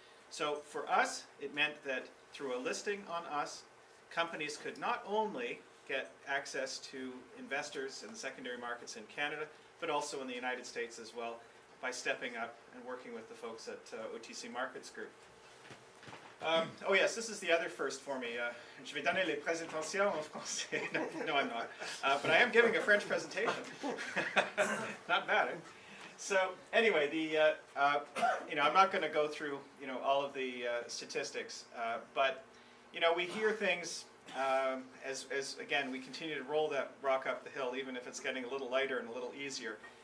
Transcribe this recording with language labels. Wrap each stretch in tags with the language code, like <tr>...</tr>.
<en>So for us, it meant that through a listing on us, companies could not only get access to investors in the secondary markets in Canada, but also in the United States as well, by stepping up and working with the folks at OTC Markets Group. Oh yes, this is the other first for me.</en> <fr>Je vais donner les présentations en français.</fr> <en>No, I'm not. But I am giving a French presentation. Not bad, eh? So anyway, I'm not going to go through all of the statistics, but we hear things as again we continue to roll that rock up the hill, even if it's getting a little lighter and a little easier.</en>